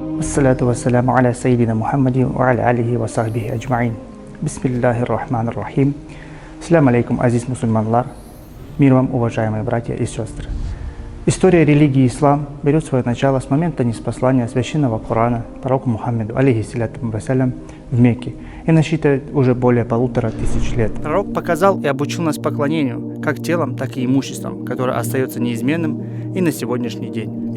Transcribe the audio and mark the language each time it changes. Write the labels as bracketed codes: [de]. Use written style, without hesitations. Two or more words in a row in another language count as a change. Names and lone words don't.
[ar] الصلاة والسلام على سيدنا محمد وعلى آله وصحبه أجمعين. بسم الله الرحمن الرحيم. السلام عليكم, [tt] азиз мусульманлар. [ru] Мир вам, уважаемые братья и сестры. История религии ислам берет свое начало с момента ниспослания священного Корана пророку Мухаммаду, [ar] عليه الصلاة والسلام, [ru] в Мекке и насчитывает уже более 1500 лет. Пророк показал и обучил нас поклонению, как телом, так и имуществом, которое остается неизменным и на сегодняшний день.